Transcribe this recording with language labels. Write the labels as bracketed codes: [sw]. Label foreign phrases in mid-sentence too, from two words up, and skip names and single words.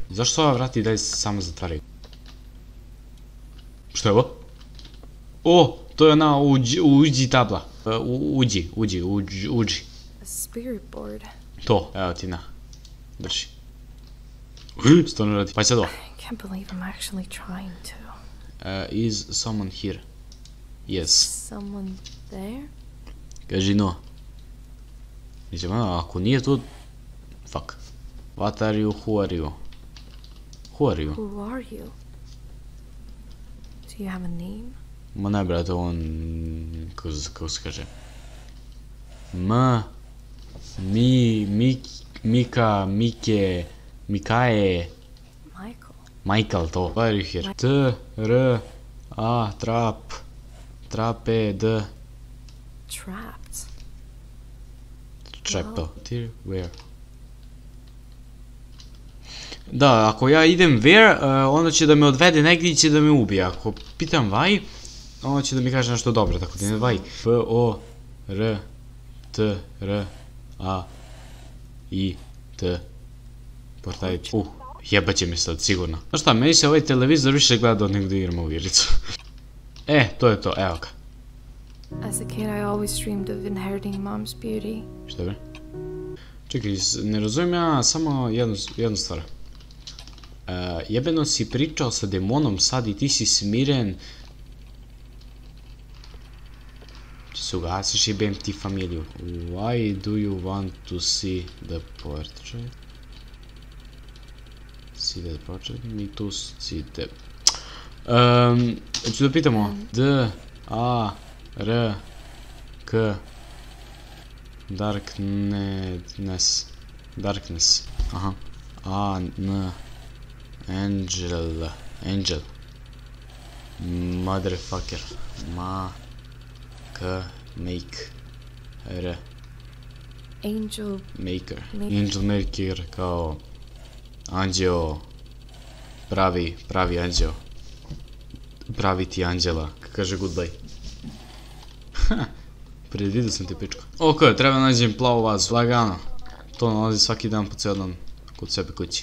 [bs] Zašto ova vrata i dalje se samo zatvaraju? Što je ovo? O, to je ona uđi tabla. Uđi. To, evo ti na. Drži. Stvarno radi. Pa sad ovo. [en] Is someone here? Yes. Someone there? [bs] Kaži no. Mislim, ako nije to... [en] Fuck. What are you, who are you? Who are you? Who are you? Do you have a name? [bs] Ma ne, brate, on... Kako se kaže? Mika, Mike... Mikae... [en] Michael, to. Why are you here? Traped. Trapped. Trap to. Where? [bs] Da, ako ja idem where, onda će da me odvede negdje i će da me ubije. Ako pitam why, onda će da mi kaže nešto dobro, tako da ne why. [en] P-O-R-T-R-A-I-T. [bs] Portajić. Jebaće me sad, sigurno. Znaš šta, meni se ovaj televizor više gleda od nego da igram ovu igricu. To je to, evo ga. [en] As a kid, I always dreamed of inheriting mom's beauty. [bs] Šta bre? Čekaj, ne razumijem ja samo jednu stvar. Jebeno si pričao sa demonom sad i ti si smiren. Če se ugasiš, jebem ti familiju. [en] Why do you want to see the portrait? See the portrait? Me to see the... [bs] Ću da pitamo. [en] D-A-R-K Darkness. Aha. Angel. Motherfucker. Make. Angel [bs] Maker kao anđeo. Pravi anđeo. Pravi ti anđela. Kaže goodbye. Predvidio sam te pičko. Ok, treba nađem plavu vazu. Lagano. To nalazi svaki dan po cijel dan kod sebe kući.